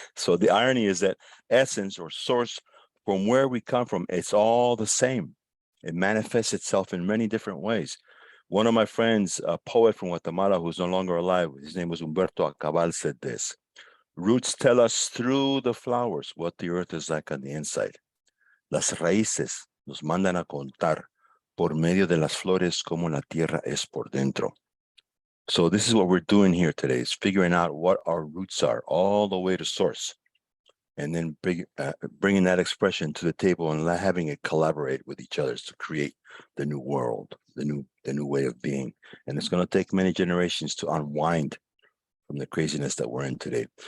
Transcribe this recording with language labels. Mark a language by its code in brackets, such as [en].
[en] So the irony is that essence or source from where we come from, it's all the same. It manifests itself in many different ways. One of my friends, a poet from Guatemala who's no longer alive, his name was Humberto Acabal, said this: roots tell us through the flowers what the earth is like on the inside. [es] Las raíces nos mandan a contar por medio de las flores como la tierra es por dentro. [en] So this is what we're doing here today, is figuring out what our roots are all the way to source, and then bringing that expression to the table and having it collaborate with each other to create the new world, the new way of being. And it's going to take many generations to unwind from the craziness that we're in today.